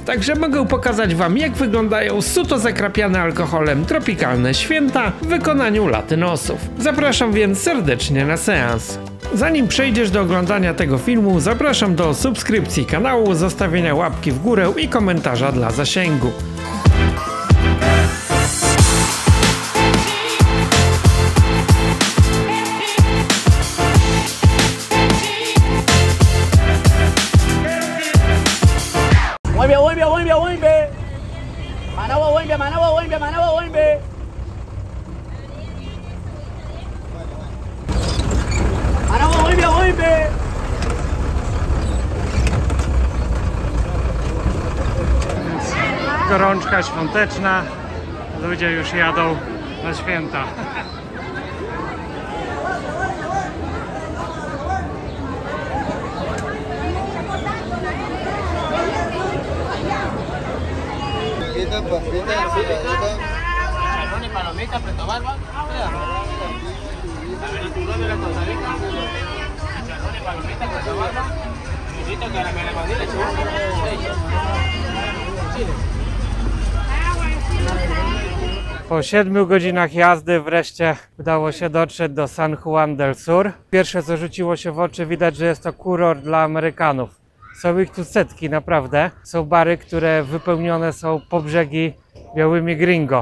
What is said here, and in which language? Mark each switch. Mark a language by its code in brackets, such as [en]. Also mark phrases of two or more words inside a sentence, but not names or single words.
[pl] Także mogę pokazać Wam, jak wyglądają suto zakrapiane alkoholem tropikalne święta w wykonaniu latynosów. Zapraszam więc serdecznie na seans. Zanim przejdziesz do oglądania tego filmu, zapraszam do subskrypcji kanału, zostawienia łapki w górę i komentarza dla zasięgu. [es] Vuelve. Managua vuelve, Managua vuelve, Managua vuelve. Managua vuelve, vuelve. [pl] Gorączka świąteczna. Ludzie już jadą na święta. [es] Palomita, preto barba, palomita, preto barba, caramelo [pl] Po 7 godzinach jazdy wreszcie udało się dotrzeć do San Juan del Sur. Pierwsze, co rzuciło się w oczy, widać, że jest to kurort dla Amerykanów. Są ich tu setki, naprawdę. Są bary, które wypełnione są po brzegi białymi gringo.